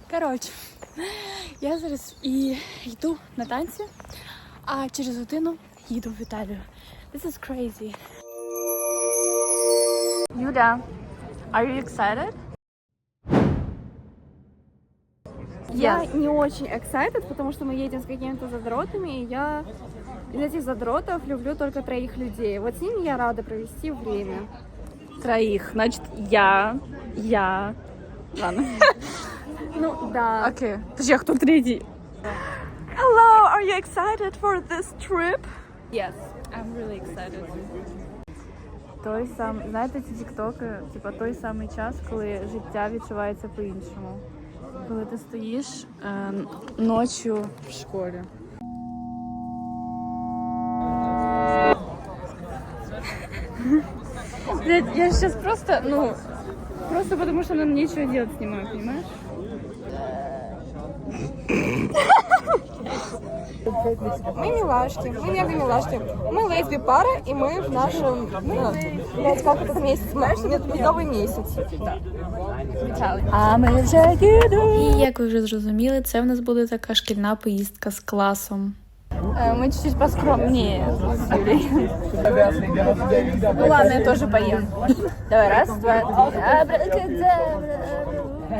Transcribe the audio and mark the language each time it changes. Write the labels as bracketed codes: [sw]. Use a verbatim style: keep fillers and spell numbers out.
[uk] Коротше, я зараз і йду на танці, а через годину їду в Італію. [en] This is crazy. Юля, are you excited? [ru] Я не очень excited, потому что мы едем с какими-то задротами, и я из этих задротов люблю только троих людей. Вот с ними я рада провести время. Троих, значит, я, я, ладно. Ну, да. Окей, подожди, а кто третий? [en] Hello, are you excited for this trip? Yes, I'm really excited. [uk] Той сам, знаєте, ці тіктоки, типа той самий час, коли життя відчувається по-іншому. Коли ти стоїш е, ночі в школі. [ru] Блядь, я зараз просто, ну, просто потому что нам нечего делать снимаю, понимаешь? Мы милашки, мы мега милашки. Мы лесби-пара, и мы в нашем, ну, блядь, как этот месяц, знаешь, медовый месяц. [uk] А ми вже їдемо. І, як ви вже зрозуміли, це в нас буде така шкільна поїздка з класом. [ru] Мы чуть-чуть поскромнее с Юлей. Ну ладно, я тоже поем. Давай, раз, два, три.